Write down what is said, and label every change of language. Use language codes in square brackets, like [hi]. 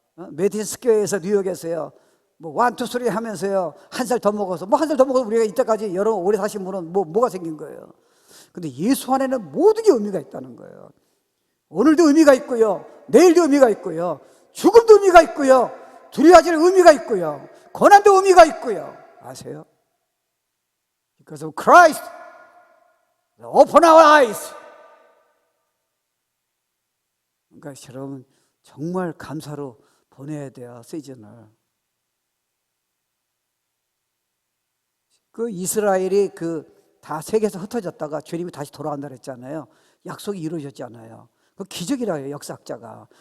[ko] 메디슨 스퀘어에서 뉴욕에서요 뭐 1, 2, 3 하면서요 한 살 더 먹어서, 뭐 한 살 더 먹어서 우리가 이때까지 여러 오래 사신 분은 뭐가 생긴 거예요? 근데 예수 안에는 모든 게 의미가 있다는 거예요. 오늘도 의미가 있고요, 내일도 의미가 있고요, 죽음도 의미가 있고요, 두려워질 의미가 있고요, 고난도 의미가 있고요. 아세요? [en] Because of Christ, open our eyes. [ko] 그러니까 여러분 정말 감사로 보내야 돼요 시즌을. 그 이스라엘이 다 세계에서 흩어졌다가 주님이 다시 돌아간다 그랬잖아요. 약속이 이루어졌잖아요. 그 기적이라고 해요 역사학자가.